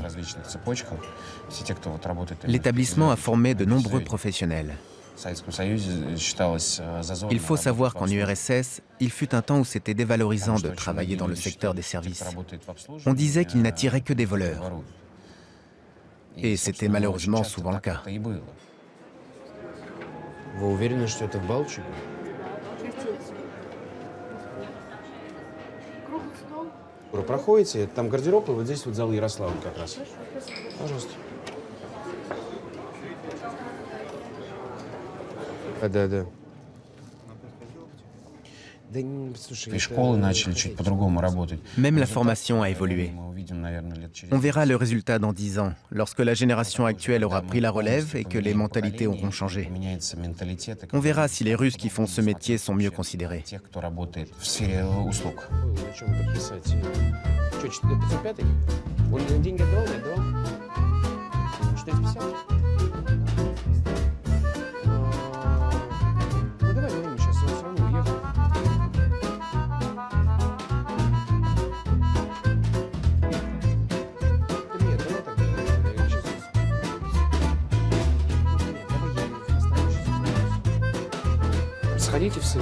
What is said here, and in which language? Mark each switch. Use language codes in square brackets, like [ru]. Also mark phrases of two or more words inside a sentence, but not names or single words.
[fr] L'établissement a formé de nombreux professionnels. Il faut savoir qu'en URSS, il fut un temps où c'était dévalorisant de travailler dans le secteur des services. On disait qu'il n'attirait que des voleurs. Et c'était malheureusement souvent le cas. [ru] Вы уверены, что это в Балчуге? Проходите, там гардероб, и вот здесь вот зал Ярослава как раз. Пожалуйста. Да. Les школы начали чуть по-другому работать. [fr] Même la formation a évolué. On verra le résultat dans 10 ans, lorsque la génération actuelle aura pris la relève et que les mentalités auront changé. On verra si les Russes qui font ce métier sont mieux considérés. [ru] Сходите в сын.